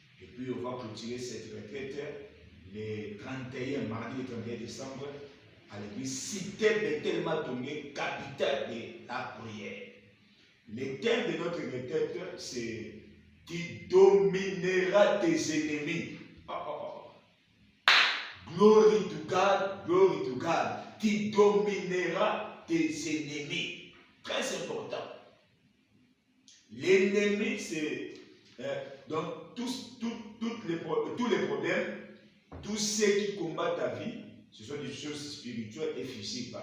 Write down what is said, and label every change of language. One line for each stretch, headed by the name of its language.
French: Et puis on va clôturer cette retraite le 31, mardi le 31 décembre à l'église Cité Bethel Matomé, capitale de la prière. Le thème de notre retraite, c'est « Tu domineras tes ennemis ».
English: Glory to God, glory to God.
French: Tu domineras tes ennemis. Très important. L'ennemi, c'est donc tous les problèmes, tous ceux qui combattent ta vie, ce sont des choses spirituelles et physiques.